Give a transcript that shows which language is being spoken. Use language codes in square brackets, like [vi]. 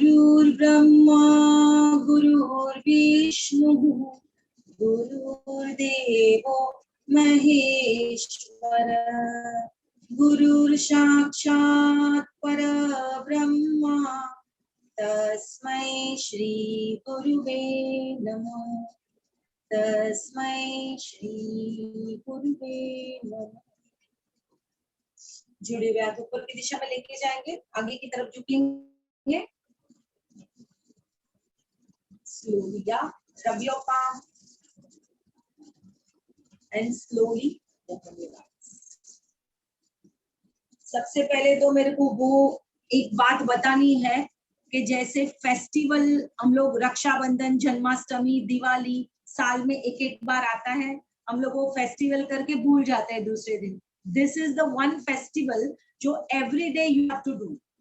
[sa] गुरुर्ब्रह्मा गुरुर्विष्णु गुरुर्देवो महेश्वर गुरुर्साक्षात् परब्रह्मा तस्मै श्री गुरुवे नमः। तस्मै श्री गुरुवे नमः। [hi] जुड़े हुए हाथ ऊपर की दिशा में लेके जाएंगे, आगे की तरफ झुकेंगे। [en] Slowly up, rub your palm and slowly open your eyes. [hi] सबसे पहले तो मेरे को वो एक बात बतानी है कि जैसे फेस्टिवल हम लोग रक्षाबंधन, जन्माष्टमी, दिवाली साल में एक एक बार आता है, हम लोग वो फेस्टिवल करके भूल जाते हैं दूसरे दिन। [en] This is the one festival जो every day you have to do.